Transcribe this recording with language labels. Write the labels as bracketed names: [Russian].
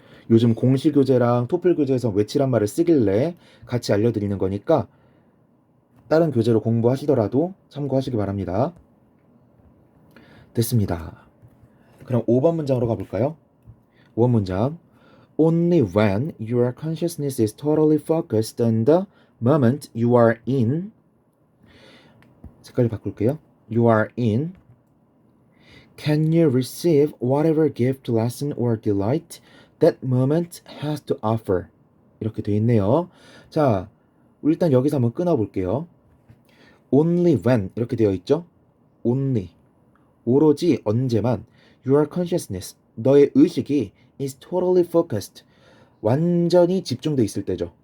[Korean] 요즘 공시 교재랑 토플 교재에서 외치란 말을 쓰길래 같이 알려드리는 거니까 다른 교재로 공부하시더라도 참고하시기 바랍니다. 됐습니다. 그럼 5번 문장으로 가볼까요? 5번 문장. [English] Only when your consciousness is totally focused on the moment you are in [Korean] 색깔 바꿀게요. [English] You are in can you receive whatever gift, lesson, or delight that moment has to offer. [Korean] 이렇게 돼 있네요. 자, 일단 여기서 한번 끊어볼게요. [English] Only when [Korean] 이렇게 되어 있죠? Only 오로지 언제만 [English] your consciousness [Korean] 너의 의식이 [English] is totally focused [Korean] 완전히 집중돼 있을 때죠.